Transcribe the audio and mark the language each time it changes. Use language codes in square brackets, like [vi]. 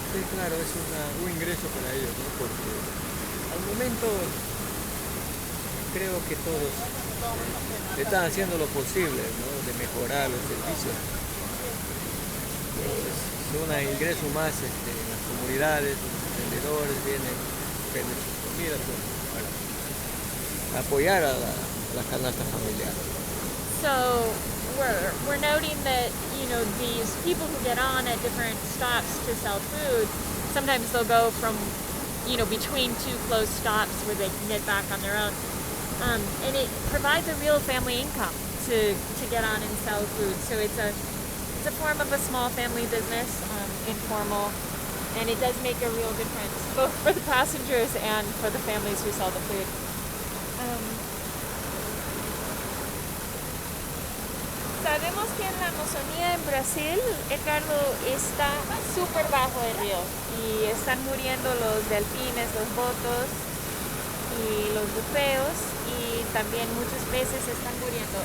[es] Sí, claro, es un ingreso para ellos, ¿no? Porque al momento creo que todos están haciendo lo posible, ¿no? De mejorar los servicios. Entonces, es un ingreso más en las comunidades, los vendedores vienen, venden sus comidas para apoyar a la canasta familiar. [en] So we're noting that, these people who get on at different stops to sell food, sometimes they'll go from, between two close stops where they can get back on their own. And it provides a real family income. to get on and sell food. So it's a form of a small family business, informal, and it does make a real difference both for the passengers and for the families who sell the food. [es] Sabemos que en la Amazonía en Brasil, Ricardo, está súper bajo el río y están muriendo los delfines, los botos y los bufeos, y también muchos peces están muriendo.